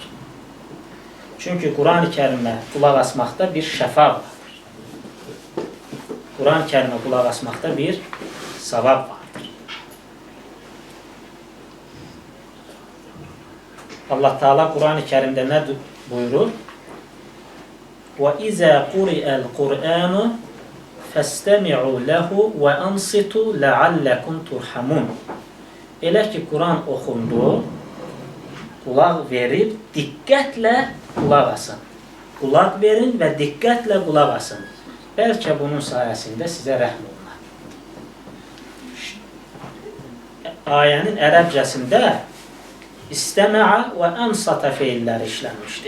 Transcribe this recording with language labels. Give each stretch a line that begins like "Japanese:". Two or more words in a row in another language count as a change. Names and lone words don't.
Azerbaijani: Çünki Quran-ı Kərimə qulaq asmaqda bir şəfa vardır. Quran-ı Kərimə qulaq asmaqda bir savab vardır. Allah Teala Quran-ı Kərimdə nə buyurur?
Arabic: وَإِذَا قُرِئَ الْقُرْآنُ فَاسْتَمِعُوا لَهُ وَأَنْصِتُوا لَعَلَّكُمْ تُرْحَمُونَ.
Azerbaijani: Elə ki, Quran oxundu, qulaq verib, diqqətlə qulaq asın. Qulaq verin və diqqətlə qulaq asın. Bəlkə bunun sayəsində sizə rəhm olunar. Ayənin ərəbcəsində istəmə'a və ənsata feilləri işlənmişdir.